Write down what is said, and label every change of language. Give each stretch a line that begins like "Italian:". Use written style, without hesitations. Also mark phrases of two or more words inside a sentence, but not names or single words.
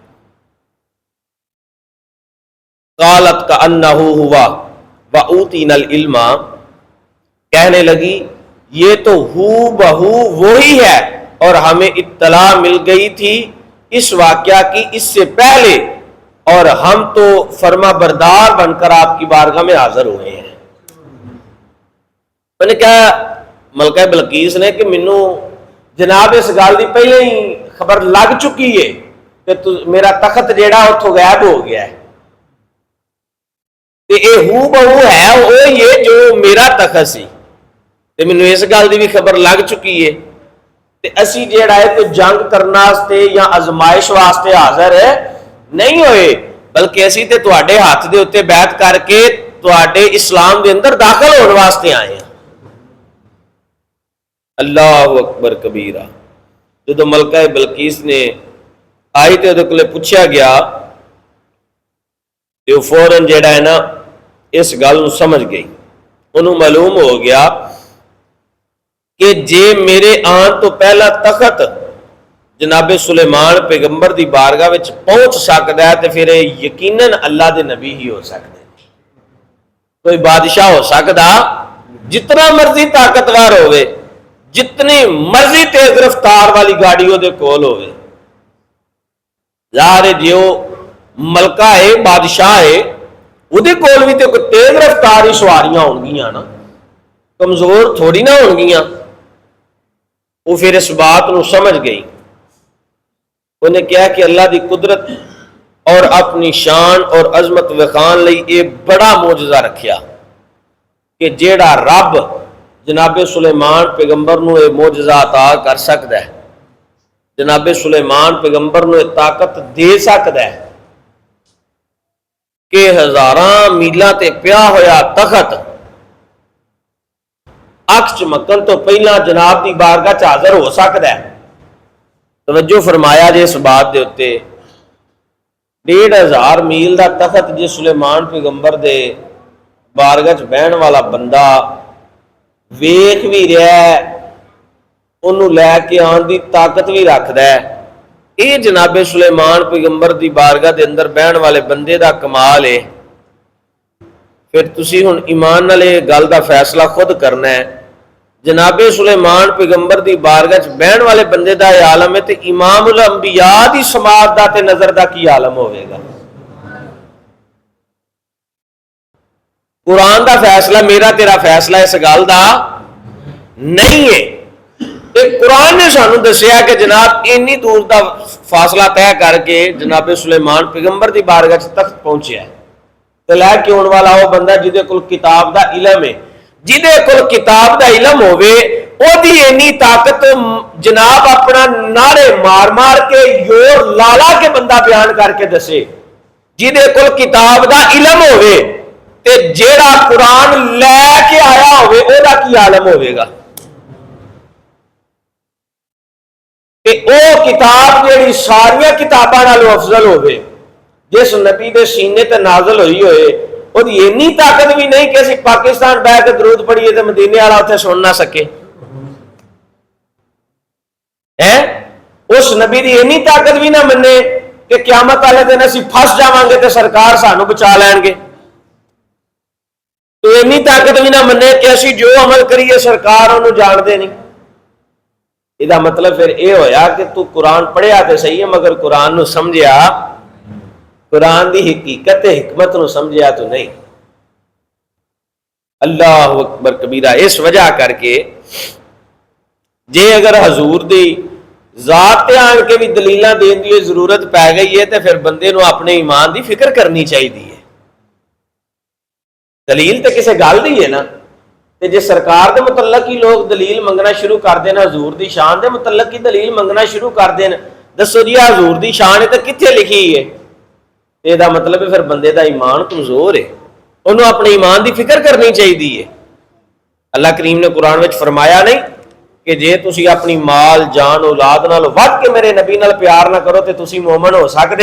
Arabic: قالت کأنہ ہوا وأوتینا العلم،
Urdu: کہنے لگی یہ تو ہو بہو وہی ہے اور ہمیں اطلاع مل گئی تھی اس واقعہ کی اس سے پہلے، اور ہم تو فرما بردار بن کر آپ کی بارگاہ میں حاضر ہوئے ہیں۔
Punjabi: میں نے کہا ملکہ بلقیس نے کہ مینوں جناب اس گل دی پہلے ہی خبر لگ چکی ہے کہ میرا تخت جیڑا اتھوں غائب ہو گیا ہے، تے اے ہو بہو ہے وہ یہ جو میرا تخت سی، تے مینوں اس گل دی بھی خبر لگ چکی ہے، تے اسی جیڑا ہے تو جنگ کرنا واسطے یا آزمائش واسطے حاضر نہیں ہوئے، بلکہ اسی تے تواڈے ہاتھ دے اوتے بیعت کر کے تواڈے اسلام دے اندر داخل ہونے واسطے آئے ہیں۔
Arabic: اللہ اکبر کبیرہ۔
Punjabi: جدو ملکہ بلقیس نے آئی تے اودے کولے پوچھا گیا تے وہ فوراً جیڑا ہے نا اس گل نو سمجھ گئی، انہوں معلوم ہو گیا کہ جے میرے آن تو پہلا تخت جناب سلیمان پیغمبر دی بارگاہ وچ پہنچ سکتا ہے تو پھر یقیناً اللہ دے نبی ہی ہو سکتے ہیں۔ کوئی بادشاہ ہو سکتا جتنا مرضی طاقتور ہوئے، جتنی مرضی تیز رفتار والی گاڑی وہ دے کول ہوئے، ظاہر ہے جیو ملکہ ہے بادشاہ ہے وہ دے کول بھی تو تیز رفتار ہی سواریاں ہون گیاں نا، کمزور تھوڑی نہ ہون گیاں۔ وہ پھر اس بات نو سمجھ گئی، انہیں کہا کہ اللہ دی قدرت اور اپنی شان اور عظمت وکھان لئی ایک بڑا معجزہ رکھیا کہ جیڑا رب جناب سلیمان پیغمبر نو یہ معجزہ عطا کر سکتا ہے، جناب سلیمان پیغمبر نو یہ طاقت دے سکتا ہے کہ ہزاراں میلاں تے پیا ہویا تخت اکھ چمکن تو پہلا جناب دی بارگاہ چ حاضر ہو سکتا ہے۔ توجہ فرمایا جے اس بات دے اتے 1500 میل دا تخت جے سلیمان پیغمبر دے بارگاہ چ بہن والا بندہ ویکھ بھی رہا ہے، انہوں لے کے آن دی طاقت بھی رکھدا ہے، یہ جناب سلیمان پیغمبر دی بارگاہ دے اندر بہن والے بندے دا کمال ہے۔ پھر تسی ہن ایمان نال یہ گل دا فیصلہ خود کرنا ہے، جناب سلیمان پیغمبر دی بارگاہ چ بہن والے بندے دا یہ عالم ہے تے امام الانبیاء دی سماعت دا تے نظر دا کی عالم ہوئے گا۔ قرآن دا فیصلہ میرا تیرا فیصلہ اس گل دا نہیں ہے، قرآن نے سانو دسیا کہ جناب اینی دور دا فاصلہ طے کر کے جناب سلیمان پیغمبر دی بارگاہ چ تخت پہنچیا ہے، تے لے کے آن والا وہ بندہ جہدے کول کتاب دا علم ہے، جہدے کول کتاب دا علم ہوئے او دی اینی طاقت جناب اپنا نعرے مار مار کے یور لالا کے بندہ بیان کر کے دسے، جہدے کول کتاب دا علم ہوئے تے جیڑا قرآن لے کے آیا ہوئے او دا کی عالم ہوئے گا کہ او کتاب جیڑی ساریاں کتاباں نالوں افضل ہوئے، جس نبی دے سینے تے نازل ہوئی ہوئے وہ اینی طاقت بھی نہیں کہ اسی پاکستان بہ کے درود پڑھیے تے مدینے والا اتنے سن نہ سکے، اس نبی دی اینی طاقت بھی نہ منے کہ قیامت والے دن اسی پھس جاواں گے تے سرکار سانو بچا لین گے، تو اینی طاقت بھی نہ منے کہ اسی جو عمل کریے سرکار انہوں جان دے نہیں، یہ مطلب پھر یہ ہویا کہ تو قرآن پڑھیا تو صحیح ہے مگر قرآن نو سمجھیا، قرآن دی حقیقت حکمت نو سمجھیا تو نہیں۔
Arabic: اللہ اکبر کبیرہ۔
Punjabi: اس وجہ کر کے جے اگر حضور دی ذات تے آن کے بھی دلیلاں دین دی ضرورت پی گئی ہے تو پھر بندے نو اپنے ایمان دی فکر کرنی چاہیے۔ دلیل تے کسے گل دی ہے نا، تے جے سرکار دے متعلق ہی لوگ دلیل منگنا شروع کر دین، حضور دی شان دے متعلق ہی دلیل منگنا شروع کر دین، دسو جی حضور دی شان ہے تے کتھے لکھی ہے؟ یہ دا مطلب ہے پھر بندے دا ایمان کمزور ہے، انہوں اپنے ایمان دی فکر کرنی چاہیے۔ اللہ کریم نے قرآن وچ فرمایا نہیں کہ جے تسی اپنی مال جان اولاد نال ود کے میرے نبی نال پیار نہ کرو تے تسی مومن ہو سکدے؟